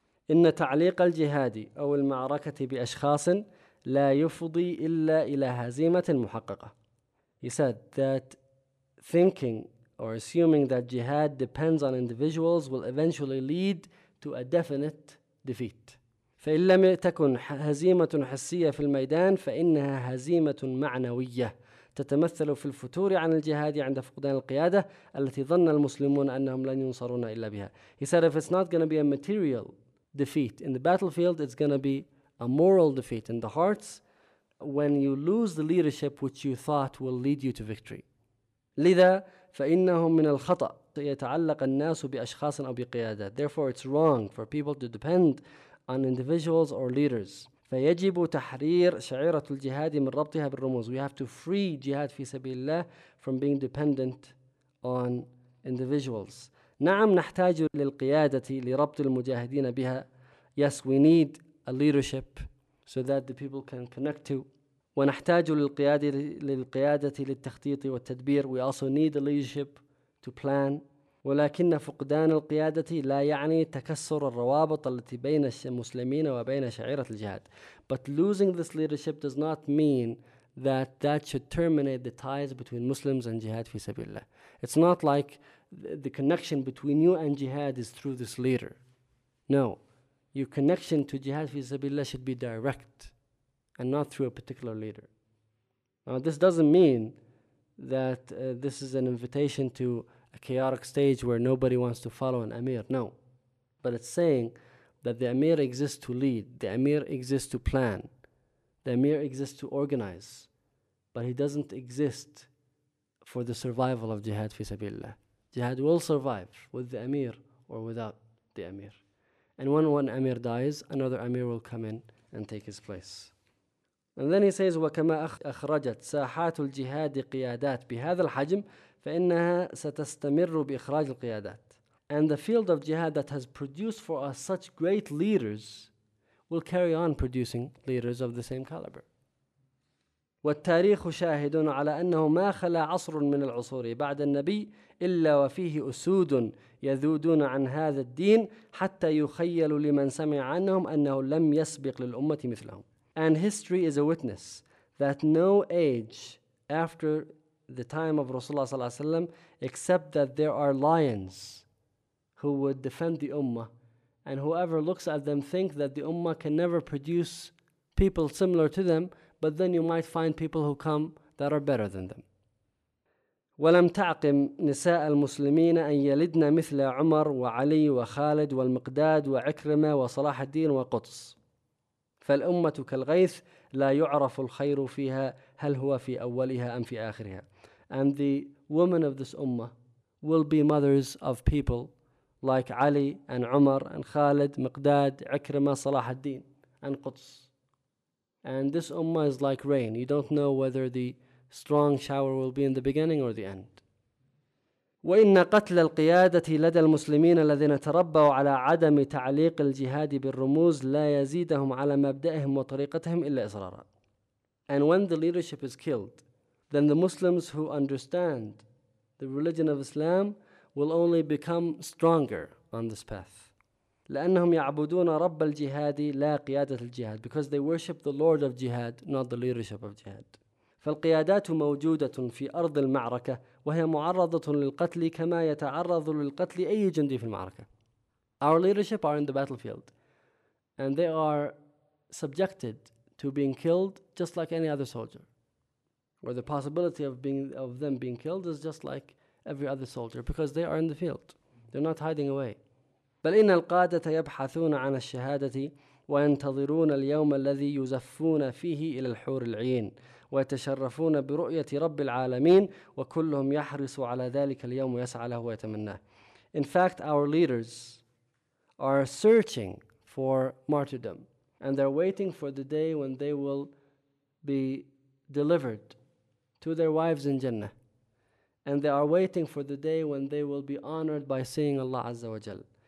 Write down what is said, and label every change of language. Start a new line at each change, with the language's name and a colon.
Arabic: إِنَّ تَعْلِيقَ الْجِهَادِ أَوْ الْمَعْرَكَةِ بِأَشْخَاصٍ لَا يُفُضِي إِلَّا إِلَى هَزِيمَةٍ مُحَقَّقَةٍ.
English: He said that thinking or assuming that jihad depends on individuals will eventually lead to a definite defeat.
Arabic: فَإِنْ لَمْ تَكُنْ هَزِيمَةٌ حَسِّيَّةٌ فِي الْمَيْدَانِ فَإِنَّهَا هَزِيمَةٌ مَعْنَوِيَّةٌ تتمثل في الفتور عن الجهاد عند فقدان القيادة التي ظن المسلمون أنهم لن ينصرون إلا بها.
English: He said if it's not going to be a material defeat in the battlefield, it's going to be a moral defeat in the hearts when you lose the leadership which you thought will lead you to victory.
Arabic: لذا فإنهم من الخطأ يتعلق الناس بأشخاص أو بقيادة.
English: Therefore it's wrong for people to depend on individuals or leaders.
Arabic: فيجب تحرير شعيرة الجهاد من ربطها بالرموز.
English: We have to free jihad
Arabic: في سبيل الله
English: from being dependent on individuals.
Arabic: نعم نحتاج للقيادة لربط المجاهدين بها.
English: Yes, we need a leadership so that the people can connect to.
Arabic: ونحتاج للقيادة للتخطيط والتدبير.
English: We also need a leadership to plan.
Arabic: ولكن فقدان القيادة لا يعني تكسر الروابط التي بين المسلمين وبين شعيرة الجهاد.
English: But losing this leadership does not mean that that should terminate the ties between Muslims and jihad
Arabic: في سبيل الله.
English: It's not like the connection between you and jihad is through this leader. No, your connection to jihad
Arabic: في سبيل الله
English: should be direct and not through a particular leader. Now this doesn't mean that this is an invitation to a chaotic stage where nobody wants to follow an emir. No. But it's saying that the emir exists to lead. The emir exists to plan. The emir exists to organize. But he doesn't exist for the survival of jihad fi sabilillah. Jihad will survive with the emir or without the emir. And when one emir dies, another emir will come in and take his place. And then he says,
Arabic: وَكَمَا أَخْرَجَتْ سَاحَاتُ الْجِهَادِ قِيَادَتْ بِهَذَا الْحَجْمِ فَإِنَّهَا سَتَسْتَمِرُّ بِإِخْرَاجِ الْقِيَادَاتِ.
English: And the field of jihad that has produced for us such great leaders will carry on producing leaders of the same caliber.
Arabic: وَالتَّارِيخُ شَاهِدٌ عَلَىٰ أَنَّهُ مَا خَلَىٰ عَصْرٌ مِنَ الْعُصُورِ بَعْدَ النَّبِيِّ إِلَّا وَفِيهِ أُسُودٌ يَذُودُونَ عَنْ هَذَا الدِّينِ حَتَّى يُخَيَّلُ لِمَنْ سَمِعَ عَنْهُمْ أَنَّهُ لَمْ يَسْبِقْ لِلْأُمَّةِ مِثْلَهُمْ.
English: And history is a witness that no age after the time of Rasulullah sallallahu alaihi wasallam, except that there are lions who would defend the ummah, and whoever looks at them think that the ummah can never produce people similar to them, but then you might find people who come that are better than them.
Arabic: وَلَمْ تَعْقِمْ نِسَاءَ الْمُسْلِمِينَ أَنْ يَلِدْنَا مِثْلَ عُمَرْ وَعَلِي وَخَالِدْ وَالْمِقْدَادِ وَعِكْرِمَةَ وَصَلَاحَ الدِّينِ وَقُطْسِ فَالْأُمَّةُ كَالْغَيْثِ لَا يُعْرَفُ الْخَيْرُ فِيهَا هَلْ هُوَ فِي أَوَّلِهَا أَمْ فِي آخِرِهَا.
English: And the women of this ummah will be mothers of people like Ali and Umar and Khalid, Miqdad, Ikrimah, Salah al-Din and Quds. And this ummah is like rain. You don't know whether the strong shower will be in the beginning or the end.
Arabic: وَإِنَّ قَتْلَ الْقِيَادَةِ لَدَى الْمُسْلِمِينَ الَّذِينَ تَرَبَّوا عَلَىٰ عَدَمِ تَعْلِيقِ الْجِهَادِ بِالرُّمُوزِ لَا يَزِيدَهُمْ عَلَىٰ مَبْدَئِهِمْ وَطَرِيقَتِهِمْ إِلَّا إِصْرَارًا.
English: And when the leadership is killed, then the Muslims who understand the religion of Islam will only become stronger on this path.
Arabic: لَأَنَّهُمْ يَعْبُدُونَ رَبَّ الْجِهَادِ لَا قِيَادَةِ الْجِهَادِ.
English: Because they worship the Lord of Jihad, not the leadership of Jihad.
Arabic: فالقيادات موجودة في أرض المعركة وهي معرضة للقتل كما يتعرض للقتل أي جندي في المعركة.
English: Our leadership are in the battlefield and they are subjected to being killed just like any other soldier. Or the possibility of them being killed is just like every other soldier because they are in the field. They're not hiding away.
Arabic: بل إن القادة يبحثون عن الشهادة وينتظرون اليوم الذي يزفون فيه إلى الحور العين ويتشرفون برؤية رب العالمين وكلهم يحرصوا على ذلك اليوم ويسعى له ويتمناه.
English: In fact, our leaders are searching for martyrdom and they're waiting for the day when they will be delivered to their wives in Jannah. And they are waiting for the day when they will be honored by seeing Allah Azza wa Jal.